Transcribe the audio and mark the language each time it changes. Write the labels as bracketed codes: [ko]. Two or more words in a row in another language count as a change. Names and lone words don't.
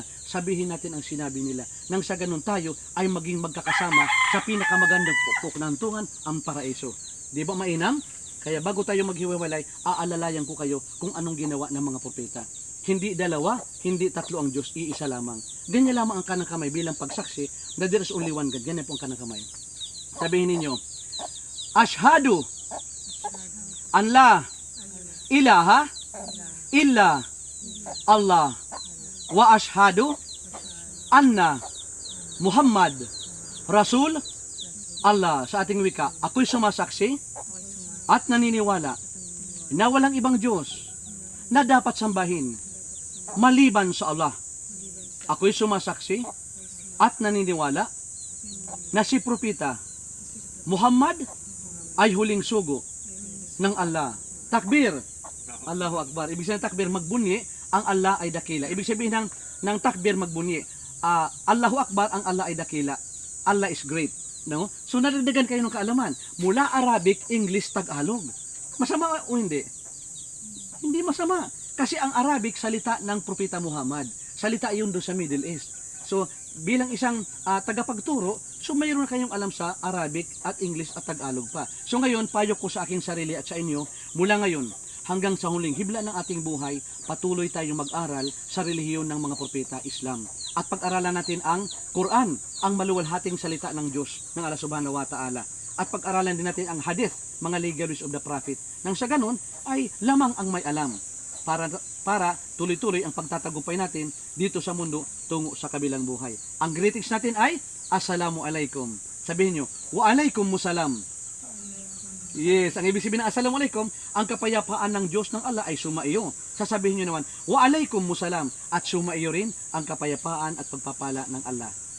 [tl] Sabihin natin ang sinabi nila. Nang sa ganun tayo ay maging magkakasama sa pinakamagandang puknantungan, ang paraiso. Di ba mainam? Kaya bago tayo maghiwa-hiwalay, aalalayan ko kayo kung anong ginawa ng mga propeta. Hindi dalawa, hindi tatlo ang Diyos, iisa lamang. Ganyan lamang ang kanang kamay bilang pagsaksi na [en] there is only one God. [tl] Ganyan po ang kanang kamay. Sabihin ninyo, [ar] أشهد أن لا إله إلا الله وأشهد أن محمدا رسول الله. [tl] Sa ating wika, ako'y sumasaksi at naniniwala na walang ibang Diyos na dapat sambahin maliban sa Allah. Ako'y sumasaksi at naniniwala na si Propeta Muhammad ay huling sugo ng Allah. [ar] تكبير الله أكبر. [tl] Ibig sabihin ng takbir, magbunyi, ang Allah ay dakila. Ibig sabihin ng takbir, magbunyi, [ar] الله أكبر, [tl] ang Allah ay dakila. [en] Allah is great. No? [tl] So nadagdagan kayo ng kaalaman. Mula Arabic, English, Tagalog. Masama o hindi? Hindi masama. Kasi ang Arabic, salita ng Propeta Muhammad. Salita yun doon sa Middle East. So, bilang isang tagapagturo, so mayroon na kayong alam sa Arabic at English at Tagalog pa. So ngayon, payo ko sa aking sarili at sa inyo, mula ngayon hanggang sa huling hibla ng ating buhay, patuloy tayong mag-aral sa relihiyon ng mga propeta Islam. At pag-aralan natin ang Quran, ang maluwalhating salita ng Diyos, ng Allah [ar] سبحانه وتعالى. [tl] At pag-aralan din natin ang hadith, mga [en] legacies of the prophet. [tl] Nang sa ganun, ay lamang ang may alam para tuloy-tuloy ang pagtatagumpay natin dito sa mundo tungo sa kabilang buhay. Ang greetings natin ay [ar] السلام عليكم. [tl] Sabihin nyo, [ar] وعليكم السلام. [tl] Yes, ang ibig sabihin ng [ar] السلام عليكم, [tl] ang kapayapaan ng Diyos ng Allah ay sumaiyo. Sasabihin nyo naman, [ar] وعليكم السلام, [tl] at sumaiyo rin ang kapayapaan at pagpapala ng Allah.